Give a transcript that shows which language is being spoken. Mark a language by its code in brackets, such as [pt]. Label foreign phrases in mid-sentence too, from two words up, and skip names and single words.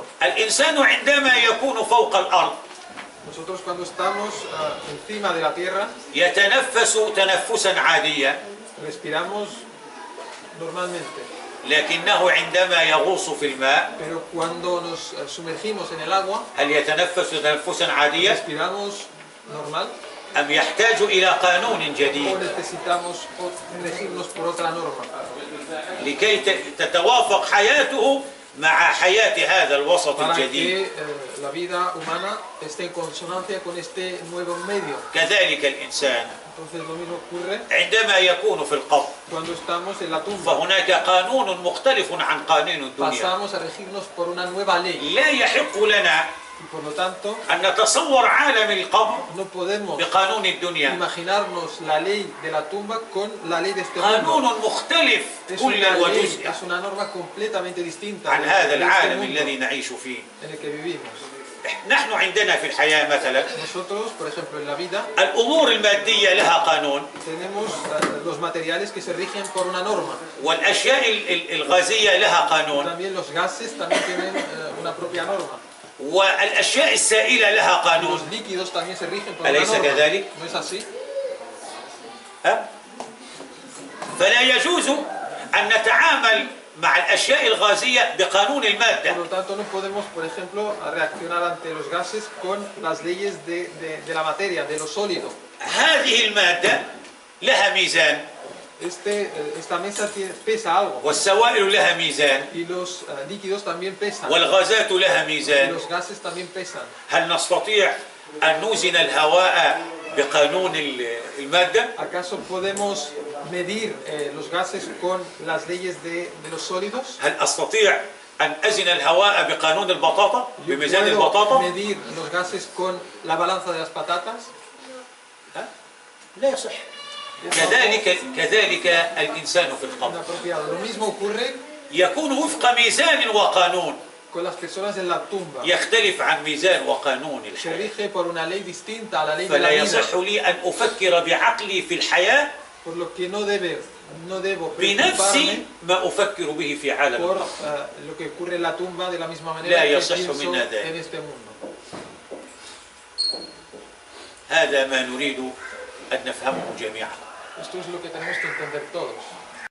[ar] الإنسان عندما يكون فوق الأرض [es] Nosotros cuando estamos encima de la tierra, [ar] يتنفس تنفسا عاديا، [es] respiramos normalmente, [ar] لكنه عندما يغوص في الماء [es] pero cuando nos sumergimos en el agua, [ar] هل يتنفس تنفسا عاديا [es] respiramos normal [ar] أم يحتاج إلى قانون [es] o [ar] جديد [es] necesitamos regirnos por otra norma [ar] لكي تتوافق حياته مع حياة هذا الوسط [es] para [ar] الجديد. [es] que la vida humana esté en consonancia con este nuevo medio. [ar] كذلك الإنسان [es] Entonces lo mismo ocurre [ar] عندما يكون في القبر [es] cuando estamos en la tumba. [ar] فهناك قانون مختلف عن قانون الدنيا. [es] Pasamos a regirnos por una nueva ley [ar] لا يحق لنا [es] y por lo tanto [ar] أن نتصور عالم القبر [es] no podemos [ar] بقانون الدنيا. [es] imaginarnos la ley de la tumba con la ley de este [ar] قانون [es] mundo. [ar] مختلف [es] Es [ar] كلا [es] una ley, [ar] وجزءا [es] es una norma completamente distinta [ar] عن [es] de [ar] هذا [es] este [ar] العالم [es] mundo [ar] الذي نعيش فيه. [es] en el que vivimos. [ar] نحن عندنا في الحياة مثلا [es] Nosotros, por ejemplo, en la vida [ar] الأمور المادية لها قانون، [es] tenemos los materiales que se rigen por una norma. [ar] والأشياء الغازية لها قانون، [es] También los gases también tienen una propia norma. [ar] والأشياء السائلة لها قانون. [es] Los líquidos también se rigen por una [ar] أليس [es] norma. [ar] كذلك؟ [es] ¿No es así? [ar] ها؟ فلا يجوز أن نتعامل مع الأشياء الغازية بقانون [es] Por [ar] المادة. [es] lo tanto, no podemos, por ejemplo, reaccionar ante los gases con las leyes de la materia, de lo sólido. [ar] هذه المادة لها ميزان [es] Esta mesa pesa algo [ar] والسوائل لها ميزان [es] y los líquidos también pesan [ar] والغازات لها [es] y [ar] ميزان. [es] los gases también pesan. [ar] هل نستطيع أن نوزن الهواء بقانون المادة؟ [es] ¿Acaso podemos medir los gases con las leyes de los sólidos? [ar] هل أستطيع أن أزن الهواء بقانون البطاطا [es] Yo [ar] بميزان [es] puedo [ar] البطاطا؟ [es] medir los gases con la balanza de las patatas. [ar] لا يصح. كذلك الإنسان في القبر [es] Inapropiado. Lo mismo ocurre [ar] يكون وفق ميزان وقانون [es] con las personas en la tumba. [ar] يختلف عن ميزان وقانون [es] Se [ar] الحياة. [es] rige por una ley distinta a la ley de la [ar] فلا [es] vida. [ar] يصح لي أن أفكر بعقلي في الحياة [es] Por lo que no debo [ar] بنفسي [es] preocuparme [ar] ما أفكر به في عالم [es] por [ar] القبر. [es] lo que ocurre en la tumba de la misma manera [ar] لا [es] que [ar] يصح [es] pienso [ar] منا ذلك. [es] en este mundo. [ar] هذا ما نريد أن نفهمه جميعا. [es] Esto es lo que tenemos que entender todos.